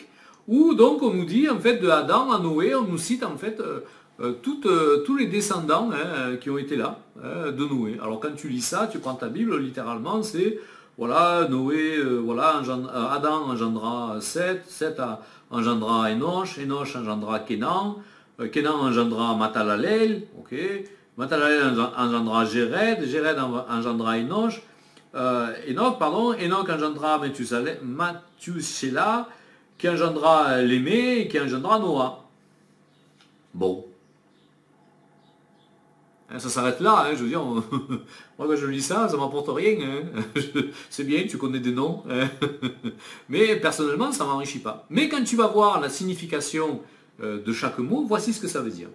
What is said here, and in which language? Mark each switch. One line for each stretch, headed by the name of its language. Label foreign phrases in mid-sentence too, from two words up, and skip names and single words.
French: Où donc on nous dit, en fait, de Adam à Noé, on nous cite en fait tous les descendants, hein, qui ont été là, hein, de Noé. Alors quand tu lis ça, tu prends ta Bible, littéralement, c'est, voilà, Noé, voilà, Adam engendra Seth, Seth engendra Enoch, Enoch engendra Kénan, Kénan engendra Mathalalel, ok, Mathalalel engendra Jéred, Jéred engendra Enoch, Enoch engendra Mathushélah, qui engendra Lémé et qui engendra Noah. Bon. Hein, ça s'arrête là, hein, je veux dire, moi quand je lis ça, ça ne m'apporte rien. Hein. C'est bien, tu connais des noms. Hein. Mais personnellement, ça ne m'enrichit pas. Mais quand tu vas voir la signification de chaque mot, voici ce que ça veut dire.